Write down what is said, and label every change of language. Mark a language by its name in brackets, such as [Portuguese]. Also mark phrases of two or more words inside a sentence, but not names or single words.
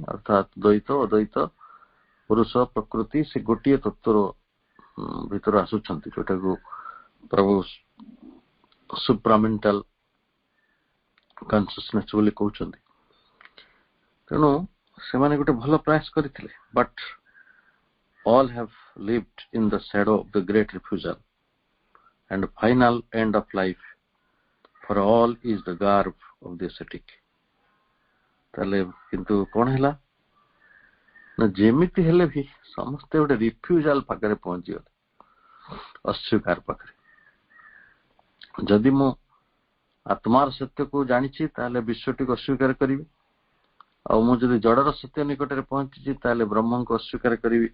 [Odia] ଅର୍ଥାତ୍ ଦ୍ୱୈତ ଅଦ୍ୱୈତ, ପୁରୁଷ ପ୍ରକୃତି ସେ ଗୋଟିଏ ତତ୍ତ୍ୱର ଭିତରୁ ଆସୁଛନ୍ତି, ଯୋଉଟାକୁ ପ୍ରଭୁ [English] supramental consciousness [Odia] ବୋଲି କହୁଛନ୍ତି। ତେଣୁ ସେମାନେ ଗୋଟେ ଭଲ ପ୍ରୟାସ କରିଥିଲେ, [English] ବଟ୍ all have lived in the shadow of the great refusal and final end of life, for all is the garb of the ascetic। [Odia] ତାହେଲେ କିନ୍ତୁ କଣ ହେଲା ନା, ଯେମିତି ହେଲେ ବି ସମସ୍ତେ ଗୋଟେ ରିଫ୍ୟୁଜାଲ ପାଖରେ ପହଞ୍ଚିଗଲେ, ଅସ୍ୱୀକାର ପାଖରେ। ଯଦି ମୁଁ ଆତ୍ମାର ସତ୍ୟକୁ ଜାଣିଛି ତାହେଲେ ବିଶ୍ୱଟିକୁ ଅସ୍ୱୀକାର କରିବି, ଆଉ ମୁଁ ଯଦି ଜଡର ସତ୍ୟ ନିକଟରେ ପହଞ୍ଚିଛି ତାହେଲେ ବ୍ରହ୍ମଙ୍କୁ ଅସ୍ୱୀକାର କରିବି।